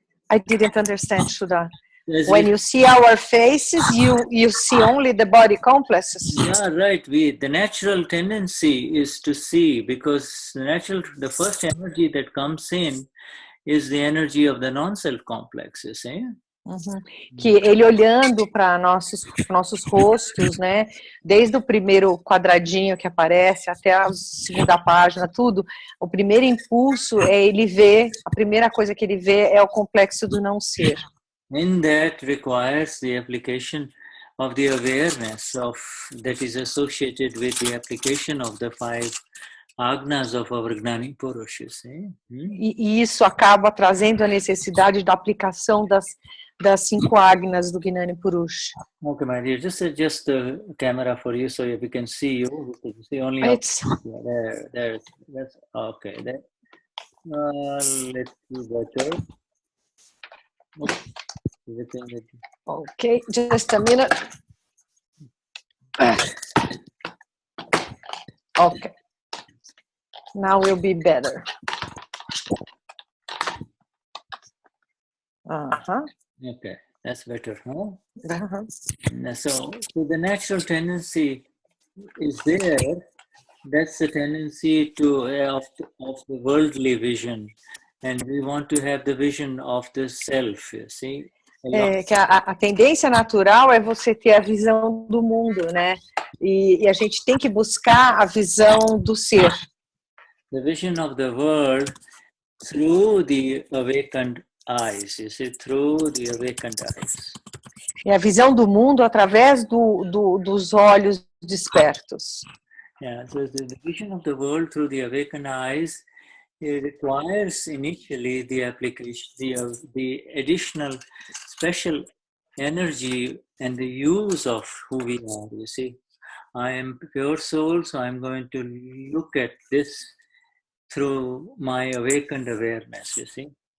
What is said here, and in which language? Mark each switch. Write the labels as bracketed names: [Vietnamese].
[English] I didn't understand, Shuddha. When you see our faces, you see only the body complexes? Yeah, right. The natural tendency is to see, because the first energy that comes in is the energy of the non-self complexes, eh? [Portuguese] Que ele olhando para nossos rostos, né, desde o primeiro quadradinho que aparece até a segunda página, tudo, o primeiro impulso é ele ver, a primeira coisa que ele vê é o complexo do não ser. [English] And that requires the application of the awareness that is associated with the application of the 5 agnas of our Gnani Purushas. [Portuguese] E isso acaba trazendo a necessidade da aplicação das 5 agnas do Gnani Purush. [English] Okay, my dear, just adjust the camera for you so we can see you. We can see only there. That's okay. There. Let's see better. Okay, just a minute. Okay. Now will be better. Okay, that's better, huh? Uh-huh. So the natural tendency is there. That's the tendency of the worldly vision, and we want to have the vision of the self. You see. [Portuguese] Que a tendência natural é você ter a visão do mundo, né? E a gente tem que buscar a visão do ser. [English] The vision of the world through the awakened eyes, you see, through the awakened eyes. [Portuguese] E a visão do mundo através dos olhos despertos. [English] Yeah, so the vision of the world through the awakened eyes, it requires initially the application, the additional special energy and the use of who we are, you see. I am pure soul, so I'm going to look at this through my awakened awareness, you see.